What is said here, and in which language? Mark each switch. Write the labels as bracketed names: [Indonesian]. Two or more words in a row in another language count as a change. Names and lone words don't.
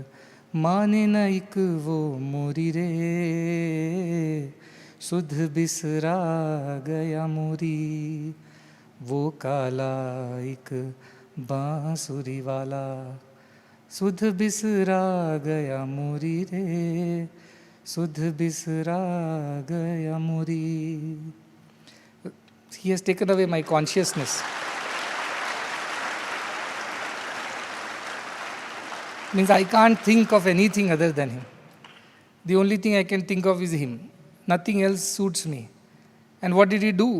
[Hindi] माने न एक वो मोरी रे, सुध बिसरा गया मोरी. वो काला एक बांसुरी वाला, सुध बिसरा गया मोरी रे, सुध बिसरा गया मोरी. [English] He has taken away my consciousness. Means I can't think of anything other than him. The only thing I can think of is him. Nothing else suits me. And what did he do?